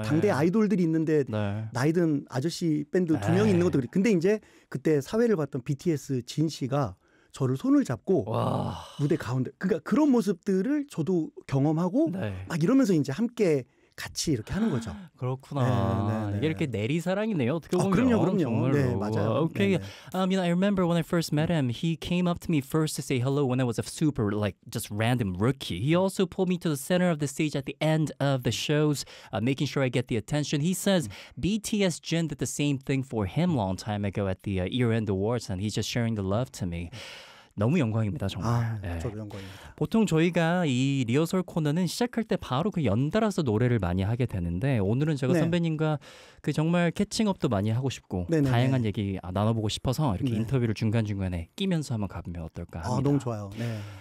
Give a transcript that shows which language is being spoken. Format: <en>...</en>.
<ko>그 당대 아이돌들이 있는데 나이든 아저씨 밴드 두 명이 있는 것도 그래. 근데 이제 그때 사회를 봤던 BTS 진 씨가 저를 손을 잡고 무대 가운데 그러니까 그런 모습들을 저도 경험하고 막 이러면서 이제 함께 같이 이렇게 하는 거죠. 그렇구나. 이게 이렇게 내리 사랑이네요. 어떻게 보면. 그럼요, 그럼요. 정말로. 네, 맞아요.</ko> <en>Okay. You know, I remember when I first met him, he came up to me first to say hello when I was a super, like, just random rookie. He also pulled me to the center of the stage at the end of the shows, making sure I get the attention. He says BTS Jin did the same thing for him long time ago at the year-end awards, and he's just sharing the love to me.</en> <ko>너무 영광입니다 정말. 저도 영광입니다. 보통 저희가 이 리허설 코너는 시작할 때 바로 그 연달아서 노래를 많이 하게 되는데 오늘은 제가 선배님과 그 정말 캐칭업도 많이 하고 싶고 다양한 얘기 나눠보고 싶어서 이렇게 인터뷰를 중간중간에 끼면서 한번 가보면 어떨까 합니다. 아, 너무 좋아요. 네.</ko>